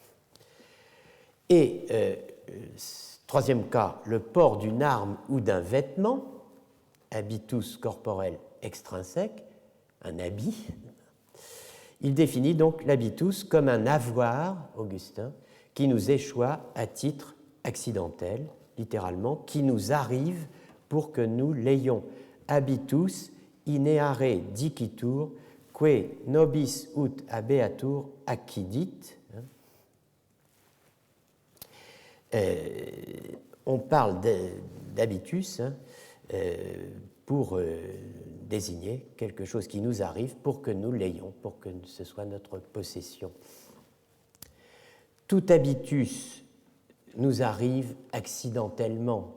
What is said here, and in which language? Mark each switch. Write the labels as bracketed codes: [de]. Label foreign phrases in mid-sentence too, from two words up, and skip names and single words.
[fr] Et troisième cas, le port d'une arme ou d'un vêtement, habitus corporel extrinsèque, un habit. Il définit donc l'habitus comme un avoir, Augustin, qui nous échoit à titre accidentel, littéralement, qui nous arrive pour que nous l'ayons. [la] Habitus ineare dicitur, que nobis ut habeatur accidit. [fr] On parle d'habitus pour désigner quelque chose qui nous arrive pour que nous l'ayons, pour que ce soit notre possession. Tout habitus nous arrive accidentellement.